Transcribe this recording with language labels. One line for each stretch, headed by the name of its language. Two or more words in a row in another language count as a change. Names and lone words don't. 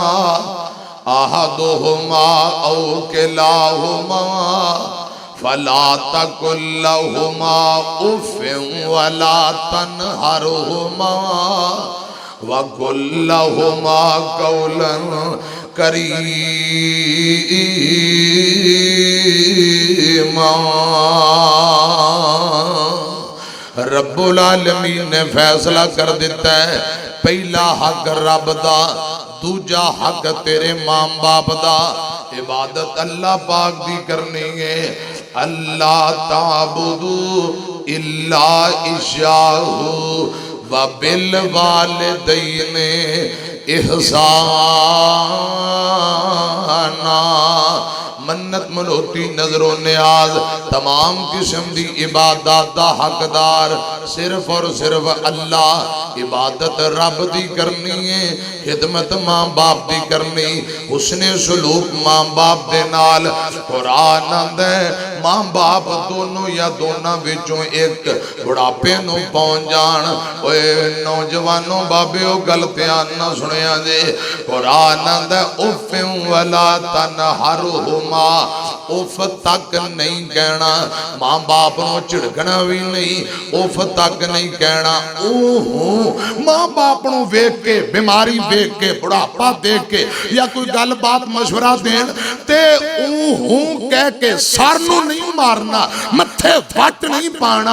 Arabic: أحدهما أو كلاهما فلا تقل لهما أف ولا تنهرهما وقل لهما قولا كريما.
Punjabi: رب العالمین نے فیصلہ کر دتا ہے، پہلا حق رب دا، دوجا حق تیرے ماں باپ دا. عبادت اللہ پاک دی کرنی ہے.
Arabic: ألا تعبدوا إلا إياه وبالوالدين إحسانا.
Punjabi: منت منوتی نذر و نیاز تمام قسم کی عبادت دا حقدار صرف اور صرف اللہ. عبادت رب دی کرنی ہے، خدمت ماں باپ دی کرنی، حسن سلوک ماں باپ دے نال. قرآن آکھدا ہے ماں باپ دونوں یا دونوں وچوں اک بڑھاپے نوں پہنچ جان. اوئے نوجوانو بابیو گل دھیان نال سنیا جے. قرآن آکھدا
Arabic: أف ولا تنهرهما
Punjabi: اف تک نہیں کہنا، ماں باپ کو جھڑکنا بھی نہیں، اف تک نہیں کہنا. اوہو ماں باپ کو ویکھ کے، بیماری ویکھ کے، بڑھاپا دیکھ کے یا کوئی گل بات مشورہ دین تے اوہو کہہ کے سر نوں نہیں مارنا، متھے وٹ نہیں پانا.